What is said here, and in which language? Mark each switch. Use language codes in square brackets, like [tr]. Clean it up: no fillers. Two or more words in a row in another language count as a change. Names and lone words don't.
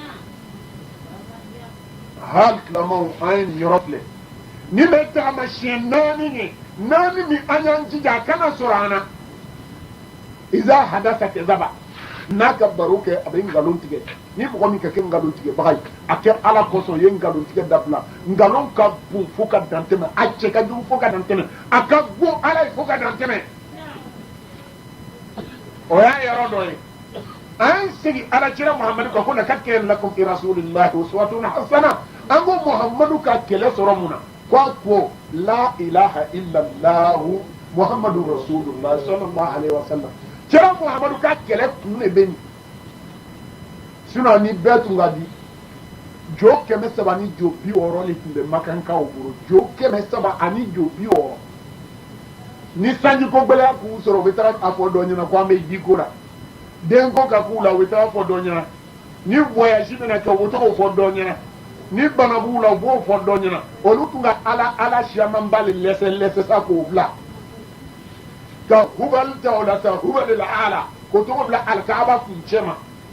[bm] hali tilamaw an ye nin yɔrɔ filɛ nin bɛ taamasiyɛn 4 ye 4 min an y'an jija a kana sɔrɔ an na [ar] إذا حدث كذب [bm] n'a ka baro kɛ a bɛ nkalon tigɛ ni mɔgɔ min ka kɛ nkalon tigɛbaga ye a kɛ ala kosɔn ye nkalon tigɛ dabila nkalon ka bon fo ka dan tɛmɛ a cɛ ka jugu fo ka dan tɛmɛ a ka bon ala ye fo ka dan tɛmɛ o y'a yɔrɔ dɔ ye an segi alakira muhamadu kan ko [ar] لقد كان لكم في رسول الله أسوة حسنة [bm] an ko muhamadu ka kɛlɛ sɔrɔ mun na ko [ar] لا إله إلا الله محمد رسول الله صلى الله عليه [bm] wasallam kira muhamadu ka kɛlɛ kun de bɛ nin sinon ni bɛɛ tun ka di jo 300 ni jo 60 de tun bɛ makankaw bolo jo 300 ani jo 60 ni sanji ko gbɛlɛya k'u sɔrɔ u bɛ taga a fɔ dɔ ɲɛna ko an bɛ jiko la den ko ka k'u la u bɛ taga fɔ dɔ ɲɛna ni voyage bɛna kɛ u bɛ taga o fɔ dɔ ɲɛna ni bana b'u la u b'o fɔ dɔ ɲɛna olu tun ka ala siyamanba le lɛsɛ sa k'o bila ka hubal ta o la sa hubal la ala ko tɔgɔ bila alikaaba kun cɛ ma